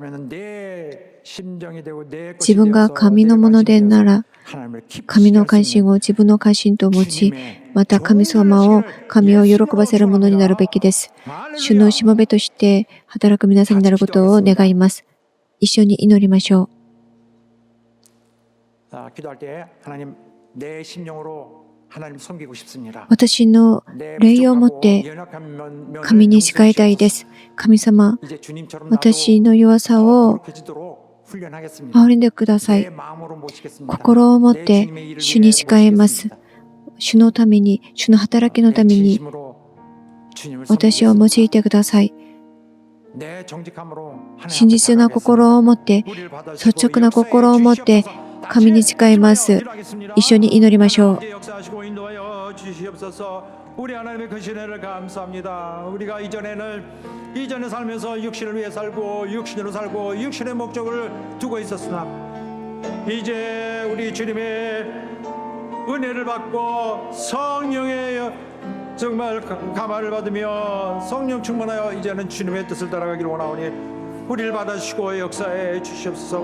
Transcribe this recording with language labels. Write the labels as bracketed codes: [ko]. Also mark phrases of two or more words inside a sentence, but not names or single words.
[ja] 自分が神のものでなら神の関心を自分の関心と持ち、また神を喜ばせるものになるべきです。主のしもべとして働く皆さんになることを願います。一緒に祈りましょう。 [ko] 기도할 때 하나님 내 심령으로 하나님 섬기고 싶습니다. [ja] 私の霊を持って神に仕えたいです。神様、 [ko] 이제 주님처럼 [ja] 私の弱さを [ko] 훈련하겠습니다. [ja] 憐れんでくださ [ko] 내 [ja] い。 [ko] 마음으로 모시겠습니다. [ja] 心を持って主に仕えます。主のために、主の働きのために 私を用いてください。真実な心を持って、率直な心を持って神に仕えます。一緒に祈りましょう。 [ko] 우리 하나님의 그 신혜를 감사합니다. 우리가 이전에 살면서 육신을 위해 살고 육신으로 살고 육신의 목적을 두고 있었으나 이제 우리 주님의 은혜를 받고 성령의 정말 감화를 받으며 성령 충만하여 이제는 주님의 뜻을 따라가기를 원하오니 우리를 받아주시고 역사해 주시옵소서.